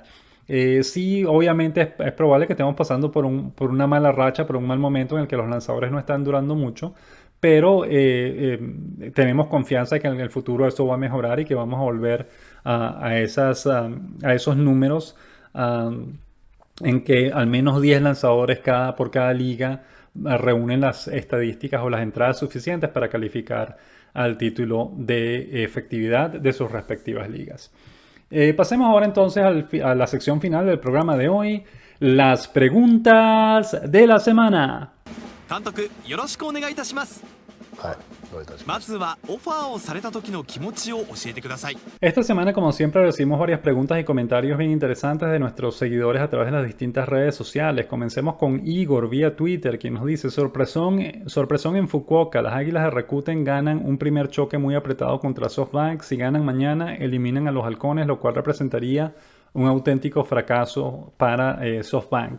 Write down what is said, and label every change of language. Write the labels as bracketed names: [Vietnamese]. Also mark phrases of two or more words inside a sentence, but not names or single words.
[Spanish] Sí, obviamente es probable que estemos pasando por una mala racha, por un mal momento en el que los lanzadores no están durando mucho, pero tenemos confianza de que en el futuro eso va a mejorar y que vamos a volver a esos números en que al menos 10 lanzadores por cada liga reúnen las estadísticas o las entradas suficientes para calificar al título de efectividad de sus respectivas ligas. Pasemos ahora entonces a la sección final del programa de hoy, las preguntas de la semana. [Japanese] 監督よろしくお願いいたします。はい、どういたしまます。ずはオファーをされた時の気持ちを教えてください。 [Spanish] Esta semana, como siempre, recibimos varias preguntas y comentarios bien interesantes de nuestros seguidores a través de las distintas redes sociales. Comencemos con Igor vía Twitter, quien nos dice: sorpresón en Fukuoka, las Águilas de Rakuten ganan un primer choque muy apretado contra SoftBank. Si ganan mañana, eliminan a los Halcones, lo cual representaría un auténtico fracaso para SoftBank.